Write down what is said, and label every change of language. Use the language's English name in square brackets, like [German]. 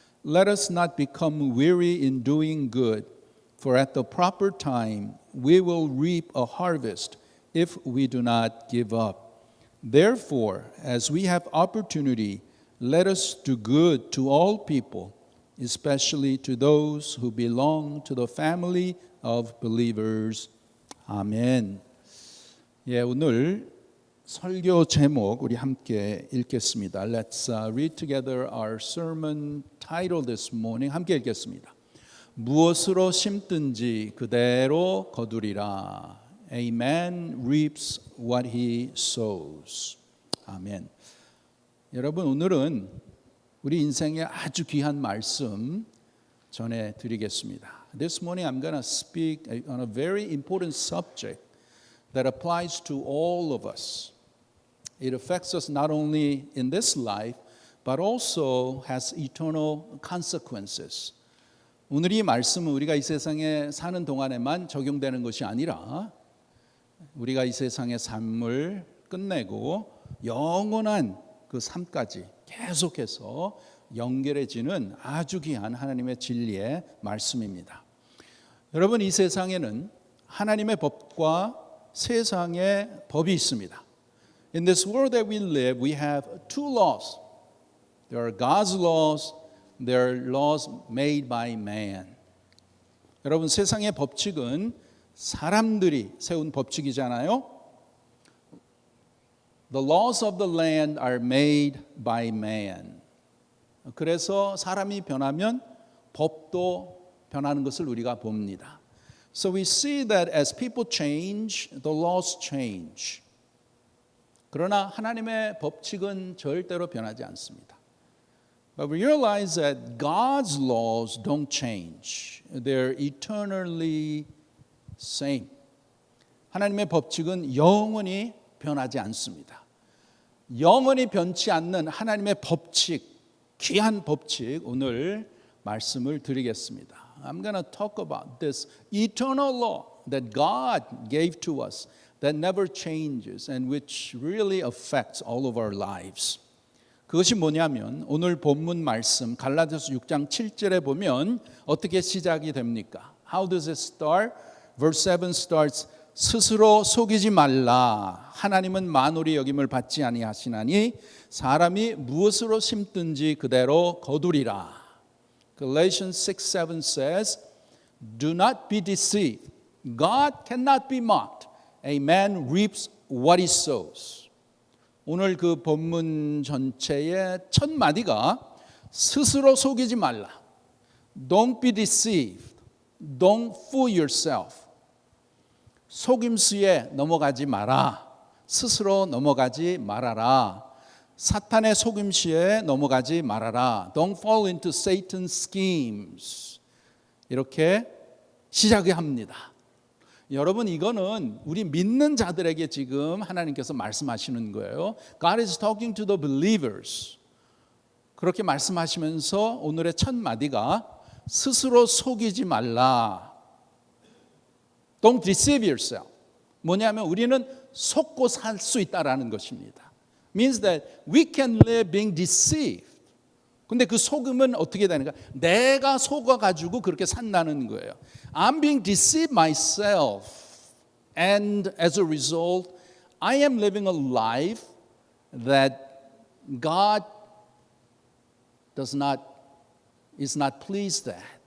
[English] Let us not become weary in doing good, for at the proper time we will reap a harvest if we do not give up. Therefore, as we have opportunity, let us do good to all people, especially to those who belong to the family of believers. [Korean] 아멘. 오늘 설교 제목 우리 함께 읽겠습니다. [English] Let's read together our sermon title this morning. [Korean] 함께 읽겠습니다. 무엇으로 심든지 그대로 거두리라. [English] A man reaps what he sows. 아멘. [Korean] 여러분, 오늘은 우리 인생에 아주 귀한 말씀 전해드리겠습니다. [English] This morning I'm going to speak on a very important subject that applies to all of us. It affects us not only in this life, but also has eternal consequences. [Korean] 오늘 이 말씀은 우리가 이 세상에 사는 동안에만 적용되는 것이 아니라 우리가 이 세상의 삶을 끝내고 영원한 그 삶까지 계속해서 연결해지는 아주 귀한 하나님의 진리의 말씀입니다. 여러분, 이 세상에는 하나님의 법과 세상의 법이 있습니다. [English] In this world that we live, we have two laws. There are God's laws, there are laws made by man. [Korean] 여러분, 세상의 법칙은 사람들이 세운 법칙이잖아요. [English] The laws of the land are made by man. [Korean] 그래서 사람이 변하면 법도 변하는 것을 우리가 봅니다. [English] So we see that as people change, the laws change. [Korean] 그러나 하나님의 법칙은 절대로 변하지 않습니다. [English] But we realize that God's laws don't change. They're eternally same. [Korean] 하나님의 법칙은 영원히 변하지 않습니다. 영원히 변치 않는 하나님의 법칙, 귀한 법칙, 오늘 말씀을 드리겠습니다. [English] I'm going to talk about this eternal law that God gave to us that never changes and which really affects all of our lives. [Korean] 그것이 뭐냐면 오늘 본문 말씀 갈라디아서 6장 7절에 보면 어떻게 시작이 됩니까? [English] How does it start? Verse 7 starts, [Korean] 스스로 속이지 말라. 하나님은 만홀이 여김을 받지 아니하시나니 사람이 무엇으로 심든지 그대로 거두리라. [English] Galatians 6:7 says, Do not be deceived. God cannot be mocked. A man reaps what he sows. [Korean] 오늘 그 본문 전체의 첫 마디가 스스로 속이지 말라. [English] Don't be deceived. Don't fool yourself. [Korean] 속임수에 넘어가지 마라. 스스로 넘어가지 말아라. 사탄의 속임수에 넘어가지 말아라. [English] Don't fall into Satan's schemes. [Korean] 이렇게 시작을 합니다. 여러분, 이거는 우리 믿는 자들에게 지금 하나님께서 말씀하시는 거예요. [English] God is talking to the believers. [Korean] 그렇게 말씀하시면서 오늘의 첫 마디가 스스로 속이지 말라. [English] Don't deceive yourself. [Korean] 뭐냐면 우리는 속고 살 수 있다라는 것입니다. [English] Means that we can live being deceived. [Korean] 근데 그 속음은 어떻게 되는가? 내가 속아가지고 그렇게 산다는 거예요. [English] I'm being deceived myself. And as a result, I am living a life that God is not pleased at.